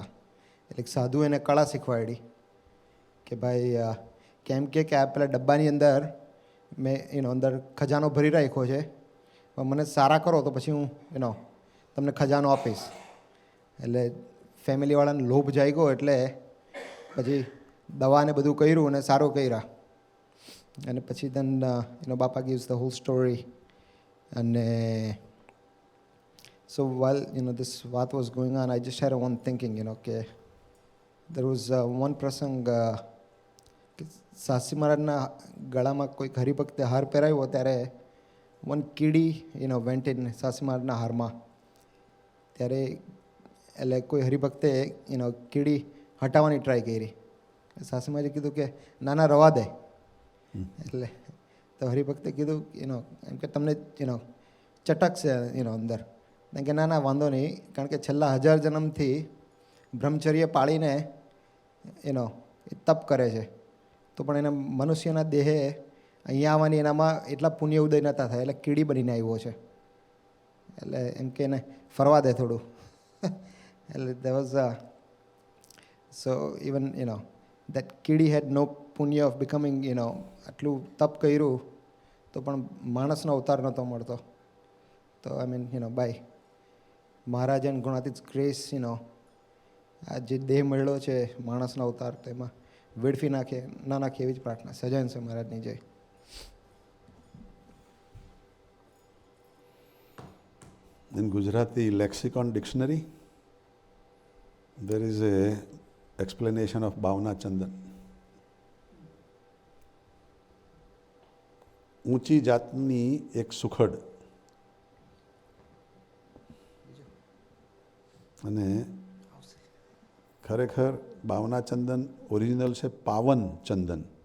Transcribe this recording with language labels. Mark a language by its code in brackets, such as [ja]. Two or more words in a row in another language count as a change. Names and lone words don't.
[gu] એટલે સાધુ એને કળા શીખવાડી કે ભાઈ કેમ કે આ પેલા ડબ્બાની અંદર મેં અંદર ખજાનો ભરી રાખ્યો છે, પણ મને સારા કરો તો પછી હું તમને ખજાનો આપીશ. એટલે ફેમિલીવાળાને લોભ જાગ્યો એટલે પછી દવાને બધું કર્યું અને સારું કર્યા. અને પછી [en] then Bappa gives the whole story. And so while this વાત was going on, I just had one thinking, કે there was one prasang [gu] કે સાસી મહારાજના ગળામાં કોઈ હરિભક્તે હાર પહેરાવ્યો ત્યારે [en] one કીડી went in [gu] સાસી મહારાજના હારમાં. ત્યારે એટલે કોઈ હરિભક્તે કીડી હટાવવાની ટ્રાય કરી. સાસી મહારાજે કીધું કે ના ના રવા દે. એટલે તો હરિભક્તે કીધું એમ કે તમને ચટકશે અંદર. કે ના ના વાંધો નહીં, કારણ કે છેલ્લા 1000 જન્મથી બ્રહ્મચર્ય પાળીને એ તપ કરે છે, તો પણ એના મનુષ્યના દેહે અહીંયા આવવાની એનામાં એટલા પુણ્ય ઉદય નહોતા થાય, એટલે કીડી બનીને આવ્યો છે. એટલે એમ કે એને ફરવા દે થોડું. [en] એટલે there was so even that કીડી had no punya of becoming [gu] આટલું તપ કર્યું તો પણ માણસનો અવતાર નહોતો મળતો. તો [en] I mean by [gu] મહારાજ એન્ડ ગુણાતીત ગ્રેસ આ જે દેહ મળ્યો છે માણસનો અવતાર, તો એમાં વેડફી નાખે ના નાખે એવી જ પ્રાર્થના. સજાન છે મહારાજની જય. [en] In Gujarati lexicon dictionary, there is a explanation of Bhavna Chandan. [gu] ઊંચી જાતની એક સુખડ. અને ખરેખર ભાવના ચંદન ઓરિજિનલ છે પાવન ચંદન.